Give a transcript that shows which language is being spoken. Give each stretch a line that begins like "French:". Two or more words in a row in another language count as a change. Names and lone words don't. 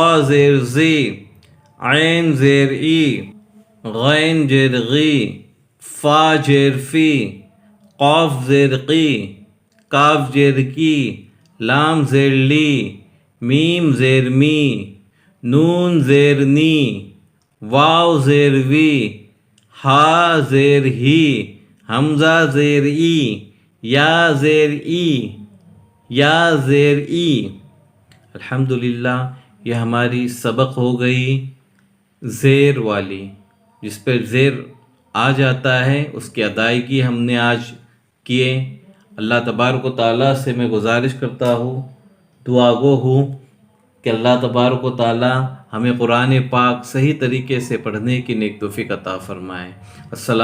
Urdu: زیر زی، عین زیر ای، غین زیر غی، فا زیر فی، قاف زیر قی، کاف زیر کی، لام زیر لی، میم زیر می، نون زیر نی، واو زیر وی، ہا زیر ہی، حمزہ زیر ای، یا زیر ای، یا زیر ای۔ الحمدللہ، یہ ہماری سبق ہو گئی زیر والی، جس پہ زیر آ جاتا ہے اس کی ادائیگی ہم نے آج کیے۔
Arabic: اللہ تبارک و تعالیٰ
Urdu: سے میں گزارش کرتا ہوں، دعا گو ہوں کہ
Arabic: اللہ تبارک و تعالیٰ
Urdu: ہمیں قرآن پاک صحیح طریقے سے پڑھنے کی نیک توفیق عطا فرمائے۔